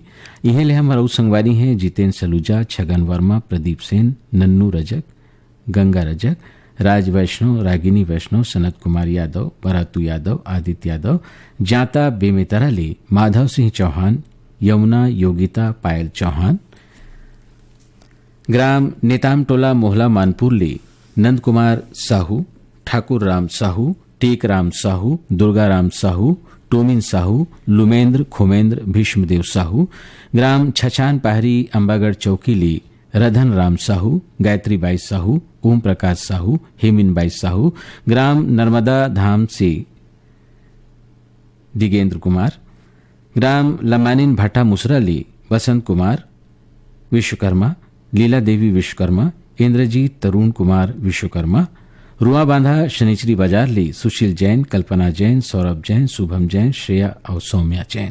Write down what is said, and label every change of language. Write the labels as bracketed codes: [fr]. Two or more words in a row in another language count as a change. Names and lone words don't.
[hne] यह ले हमारा संगवारी हैं जितेंद्र सलूजा, छगन वर्मा, प्रदीप सेन, नन्नू रजक, गंगा रजक, राज वैष्णव, रागिनी वैष्णव, सनत कुमार यादव, बरातू यादव, आदित्य यादव। जाता बेमेतराले माधव सिंह चौहान, यमुना, योगिता, पायल चौहान। ग्राम नेताम टोला मोहला मानपुर ले नंद कुमार साहू, ठाकुर राम साहू, टेक राम साहू, दुर्गा राम साहू, टोमिन साहू, लुमेंद्र, खोमेंद्र, भीष्मदेव साहू। ग्राम छछान पहाड़ी अंबागढ़ चौकी ले रधन राम साहू, गायत्री बाई साहू, ओम प्रकाश साहू, हेमिन बाई साहू। ग्राम नर्मदा धाम से दिगेंद्र कुमार। ग्राम लमानिन भाटा मुसरा ले वसंत कुमार विश्वकर्मा, लीला देवी विश्वकर्मा, इंद्रजीत तरुण कुमार विश्वकर्मा। रुआ बांधा शनिचरी बाजार ले सुशील जैन, कल्पना जैन, सौरभ जैन, शुभम जैन, श्रेया और सौम्या जैन।